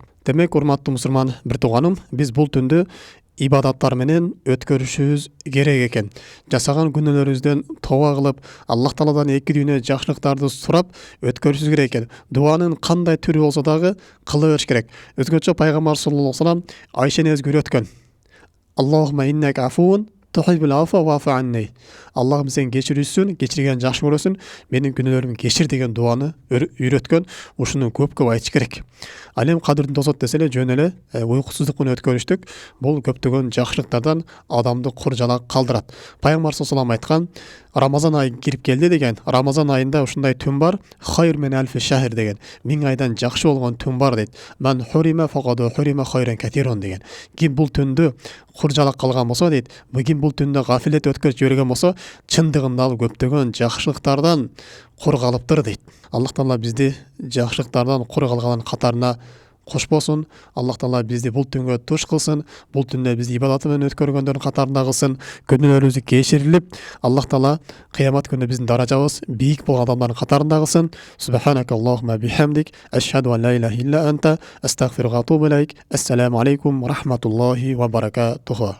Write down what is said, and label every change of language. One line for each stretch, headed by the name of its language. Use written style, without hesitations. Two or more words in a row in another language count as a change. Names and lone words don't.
Kyrgyz: Демек, урматтуу мусулман бир тууганым, биз бул түндү ибадаттар менен өткөрүшүбүз керек экен. Жасаган күнөөлөрүбүздөн тооба кылып, Аллах Тааладан эки дүйнө жакшылыктарды сурап өткөрүшүбүз керек экен. Дуанын кандай түрү болсо дагы кыла бериш керек. Өзгөчө пайгамбар
Arabic: صلى الله عليه وسلم
Kyrgyz: Айшенебизге үйрөткөн.
Arabic: اللهم إنك عفو تحب العفو فاعف عني.
Kyrgyz: Аллахым сен кечирүүсүн, кечирген жакшы көрөсүн, менин күнөөлөрүмдү кечир деген дуаны үйрөткөн. Ушуну көп айтыш керек. Ал эми кадырдын тосот десе эле жөн эле уйкусуздук менен өткөрүштүк. Бул көптөгөн жакшылыктардан адамды куржалак калдырат. Пайгамбар
Arabic: صلى الله عليه وسلم
Kyrgyz: Рамазан айы кирип келди деген. Рамазан айында ушундай түн бар,
Arabic: خير من ألف شهر
Kyrgyz: деген. 1000 айдан жакшы болгон түн бар дейт.
Arabic: من حرم فقد حرم خيرا كثيرا деген.
Kyrgyz: Ким бул түндү куржалак калган болсо дейт, ким бул түндө гафилет өткөрүп жиберген болсо, чындыгында ал көптөгөн жакшылыктардан кур калыптыр дейт. Аллах Таала бизди жакшылыктардан кур калганын катарына кошпосун. Аллах Таала бизди бул түнгө туш кылсын. Бул түндө бизди ибадаты менен өткөргөндөрдүн катарында кылсын. Күнөөлөрүбүз кечирилип, Аллах Таала кыямат күнүндө биздин даражабыз бийик болгон адамдардын катарында кылсын.
Arabic: سبحانك اللهم وبحمدك أشهد أن لا إله إلا أنت أستغفرك وأتوب إليك. السلام عليكم ورحمة الله وبركاته.